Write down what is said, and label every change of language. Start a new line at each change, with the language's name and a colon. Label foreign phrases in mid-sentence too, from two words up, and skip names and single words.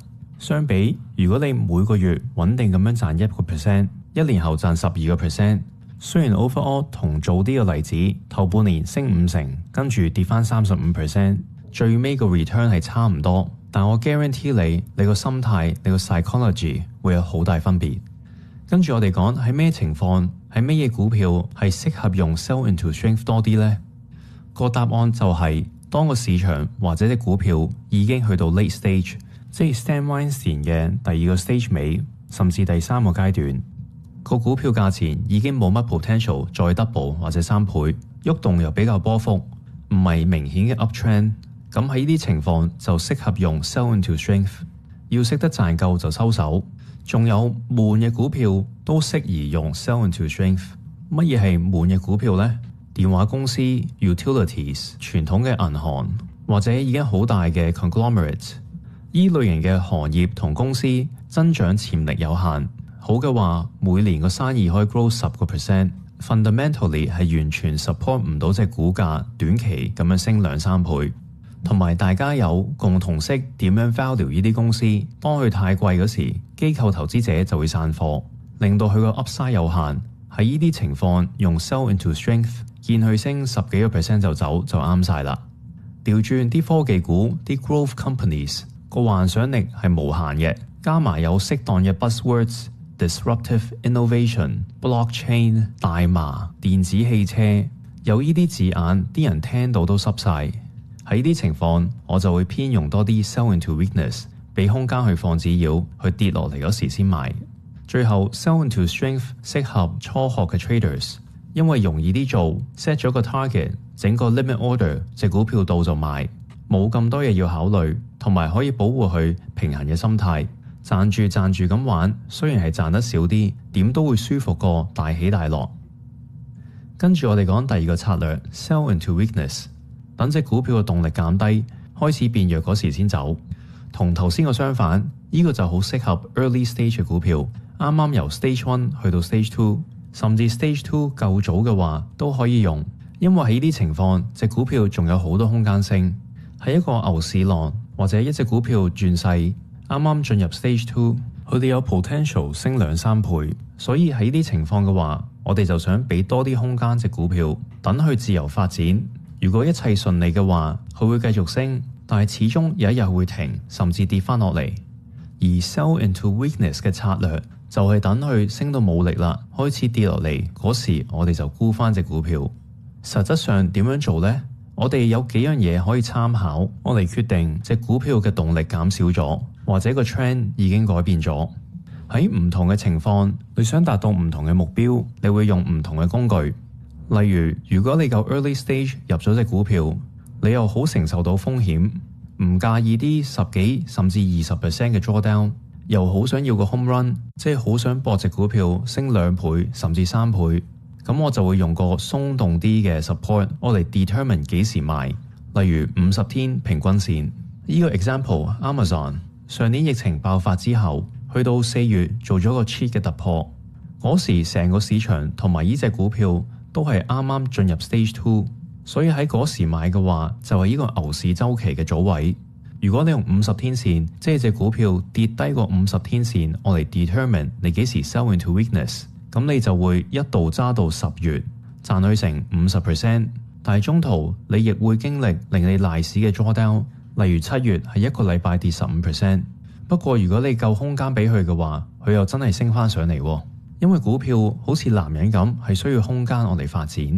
Cantonese: 相比，如果你每個月穩定咁樣賺1%，一年後賺12%，雖然 overall 同做啲嘅例子，頭半年升50%，跟住跌翻35%，最尾個 return 係差唔多，但我 guarantee 你個心態、你個 psychology 會有好大分別。跟住我哋講喺咩情況、喺咩嘢股票係適合用
English: sell into strength
Cantonese: 多啲呢？個答案就係當個市場或者隻股票已經去到
English: late stage，
Cantonese: 即係 Stan Weinstein 嘅第2個 stage 尾，甚至第3個階段。個股票價錢已經冇乜 potential 再 double 或者3倍，喐動又比較波幅，唔係明顯嘅 uptrend。咁喺呢啲情況就適合用
English: sell into strength，
Cantonese: 要識得賺夠就收手。仲有悶嘅股票都適宜用
English: sell into strength。
Cantonese: 乜嘢係悶嘅股票呢？電話公司、utilities、傳統嘅銀行或者已經好大嘅 conglomerate， 依類型嘅行業同公司增長潛力有限。好嘅話，每年個生意可以 grow 10%，fundamentally 係完全 support 唔到隻股價短期咁樣升2-3倍。同埋大家有共同識點樣 value 呢啲公司，當佢太貴嗰時，機構投資者就會散貨，令到佢個 upside 有限。喺呢啲情況用
English: sell into strength，
Cantonese: 見佢升10幾個%就走就啱晒啦。調轉啲科技股、啲
English: growth companies
Cantonese: 個幻想力係無限嘅，加埋有適當嘅 buzzwords。
English: Disruptive innovation、blockchain、
Cantonese: 大麻、電子汽車，有呢啲字眼，啲人聽到都濕晒。喺呢啲情況，我就會偏用多啲
English: sell into weakness，
Cantonese: 俾空間去放紙鷂，去跌落嚟嗰時先買。最後
English: sell into strength
Cantonese: 適合初學嘅 traders， 因為容易啲做 ，set 咗個 target， 整個
English: limit order，
Cantonese: 隻股票到就買，冇咁多嘢要考慮，同埋可以保護佢平衡嘅心態。賺住咁玩，雖然係賺得少啲，點都會舒服過大起大落。跟住我哋講第2個策略 ，
English: sell into weakness，
Cantonese: 等隻股票嘅動力減低，開始變弱嗰時先走。同頭先個相反，呢個就好適合
English: early stage
Cantonese: 嘅股票，啱啱由 stage 1去到 stage 2，甚至 stage 2夠早嘅話都可以用，因為喺呢啲情況，隻股票仲有好多空間升。喺一個牛市浪或者一隻股票轉勢。啱啱進入 stage 2， 佢哋有 potential 升2-3倍，所以喺呢啲情況嘅話，我哋就想俾多啲空間隻股票，等佢自由發展。如果一切順利嘅話，佢會繼續升，但係始終有一日會停，甚至跌翻落嚟。而
English: sell into weakness
Cantonese: 嘅策略就係等佢升到冇力啦，開始跌落嚟嗰時，我哋就沽翻隻股票。實質上點樣做呢？我哋有幾樣嘢可以參考，我嚟決定隻股票嘅動力減少咗，或者個 trend 已經改變咗。喺唔同嘅情況，你想達到唔同嘅目標，你會用唔同嘅工具。例如，如果你夠
English: early stage
Cantonese: 入咗隻股票，你又好承受到風險，唔介意啲10幾甚至20% 嘅 drawdown， 又好想要個
English: home run，
Cantonese: 即係好想搏隻股票升2倍甚至3倍。咁我就會用個鬆動啲嘅 support， 我嚟 determine 幾時賣。例如50天平均線。呢個 example Amazon 上年疫情爆發之後，去到4月做咗個 cheat 嘅突破，嗰時成個市場同埋呢隻股票都係啱啱進入 stage 2，所以喺嗰時買嘅話就係呢個牛市週期嘅早位。如果你用50天線，即係隻股票跌低過50天線，我嚟 determine 你幾時
English: sell into weakness。
Cantonese: 咁你就會一度揸到10月，賺去成 50%， 但係中途你亦會經歷令你賴屎嘅 drawdown， 例如7月係一個禮拜跌 15%。不過如果你夠空間俾佢嘅話，佢又真係升翻上嚟，因為股票好似男人咁係需要空間我嚟發展。